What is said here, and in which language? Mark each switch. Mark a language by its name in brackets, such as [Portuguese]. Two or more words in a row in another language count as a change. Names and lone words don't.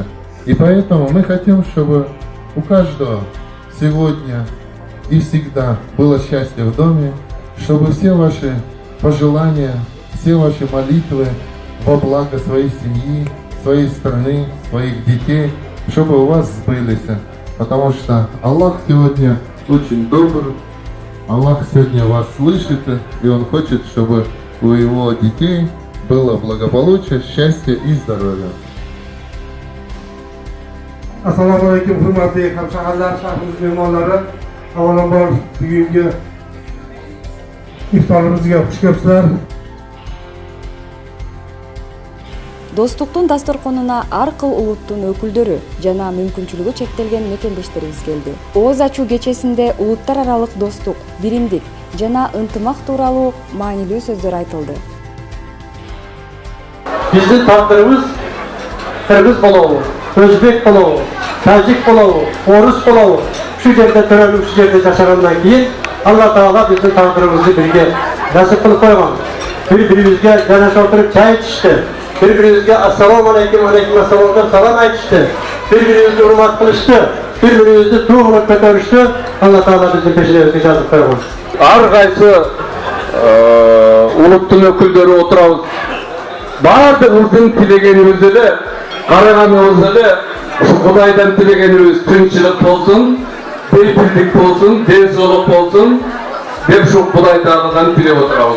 [Russian] И поэтому мы хотим, чтобы у каждого сегодня и всегда было счастье в доме, чтобы все ваши пожелания, все ваши молитвы во благо своей семьи, своей страны, своих детей, чтобы у вас сбылись. Потому что Аллах сегодня очень добр, Аллах сегодня вас слышит, и Он хочет, чтобы у Его детей было благополучие, счастье и здоровье. [Uzbek] Assalamu alaykum, hurmatli hamshahrilar, shahrimiz mehmonlari. Avvalambor bugungi iftorimizga xush kelibsizlar. [Kyrgyz] Достуктун дасторконуна ар кыл улуттун өкүлдөрү жана мүмкүнчүлүгү чектелген мекендештерибиз келди. Ооз ачуу кечесинде улуттар аралык достук, биримдик жана ынтымак тууралуу маанилүү сөздөр айтылды. Биздин тагдырыбыз кыргыз болобу, өзбек болобу, тажик болобу, орус болобу, ушу жерде төрөлүп, ушу жерде жашагандан кийин Алла Таала биздин тагдырыбызды бирге насип кылып койгон. Бири-бирибизге жанаша отуруп чай ичишти. Bir-birimizge [Arabic] السلام عليكم [Kyrgyz] aссалам деп салам айтышты. Bir-birimizge урмат кылышты. Bir-birimizди туурап көтөрүштү. Алла Таала биздин пешибизге жазып койгон. Ар кайсы улуттун өкүлдөрү отурабыз. Баардыгыбыздын тилегенибиз эле, караганыбыз эле ушу Кудайдан тилегенибиз тынччылык болсун, бейбирдик болсун, ден соолук болсун деп ушу Кудай Тааладан тилеп отурабыз.